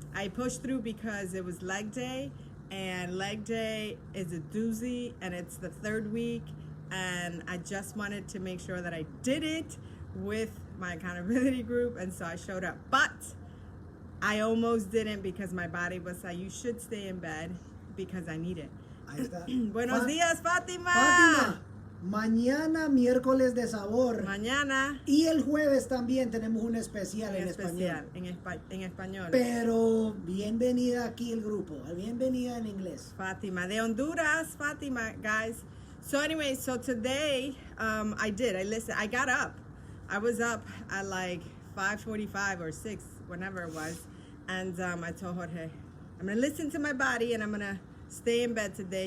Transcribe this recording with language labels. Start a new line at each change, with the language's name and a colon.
English: I pushed through because it was leg day, and leg day is a doozy, and it's the 3rd week, and I just wanted to make sure that I did it with my accountability group, and so I showed up. But I almost didn't because my body was like, you should stay in bed because I need it.
Spanish: Ahí está. Buenos días, Fátima. Fátima, mañana miércoles de sabor. Mañana Y el jueves también tenemos un especial en español. en español. Pero bienvenida aquí el grupo. Bienvenida en inglés. Fátima de Honduras, Fátima, guys.
English: So anyway, so today I listened. I got up. I was up at like 5:45 or 6, whenever it was, and I told Jorge, I'm gonna listen to my body and I'm gonna stay in bed today.